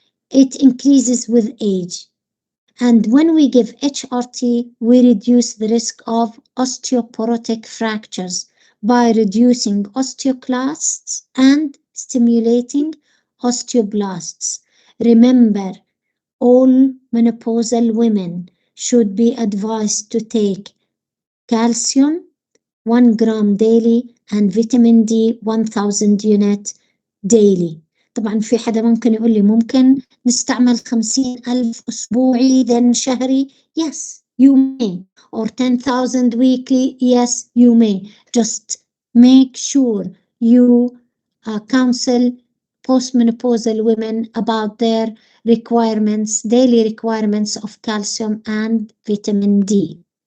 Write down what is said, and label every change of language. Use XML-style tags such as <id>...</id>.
<en>It increases with age. And when we give HRT, we reduce the risk of osteoporotic fractures by reducing osteoclasts and stimulating osteoblasts. Remember, all menopausal women should be advised to take calcium 1 gram daily and vitamin D 1000 unit daily.</en> <ar>طبعا في حدا ممكن يقول لي ممكن نستعمل 50,000 أسبوعي then شهري.</ar> <en>Yes, you may. Or 10,000 weekly. Yes, you may. Just make sure you counsel postmenopausal women about their requirements, daily requirements of calcium and vitamin D.</en>